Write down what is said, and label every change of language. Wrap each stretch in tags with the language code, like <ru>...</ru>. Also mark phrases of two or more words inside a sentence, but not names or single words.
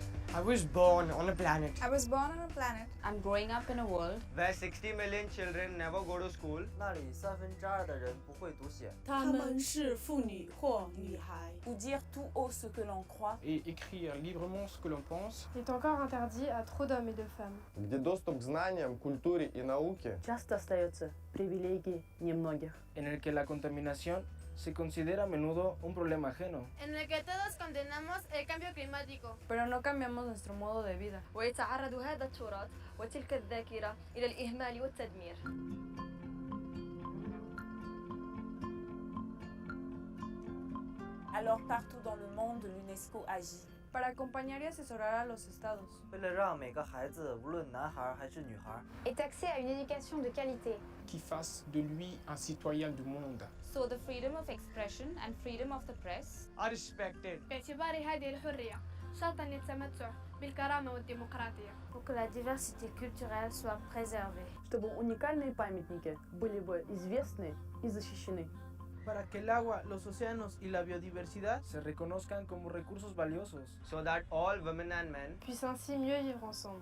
<en>I was born on a planet I was born on a planet I'm growing up in a world where 60 million children never go to school.</en> <zh>那里2/3的人不会读写。她们是妇女或女孩。</zh> <fr>ou dire tout haut ce que l'on croit. Et écrire librement ce que l'on pense. est encore interdit à trop d'hommes et de femmes.</fr> <ru>Где доступ к знаниям, культуре и науке часто остается привилегией немногих.</ru> <es>En el que la contaminación se considera a menudo un problema ajeno. En el que todos condenamos el cambio climático. Pero no cambiamos nuestro modo de vida.</es> <ar>ويتعرض هذا التراث وتلك الذاكرة إلى الإهمال والتدمير.</ar> <fr>Alors partout dans le monde, l'UNESCO agit.</fr> <es>Para acompañar y asesorar a los estados.</es> <zh>为了让每个孩子，无论男孩还是女孩，</zh> <fr>Ait accès à une éducation de qualité. Qui fasse de lui un citoyen du monde.</fr> <en>So the freedom of expression and freedom of the press Are respected.</en> <ar>باعتبار هذه الحرية شرطا للتمتع بالكرامة والديمقراطية.</ar> <fr>Pour que la diversité culturelle soit préservée.</fr> <ru>Чтобы уникальные памятники были бы известны и защищены.</ru> <es>Para que el agua, los océanos y la biodiversidad se reconozcan como recursos valiosos.</es> <en>So that all women and men</en> <fr>puissent ainsi mieux vivre ensemble.</fr>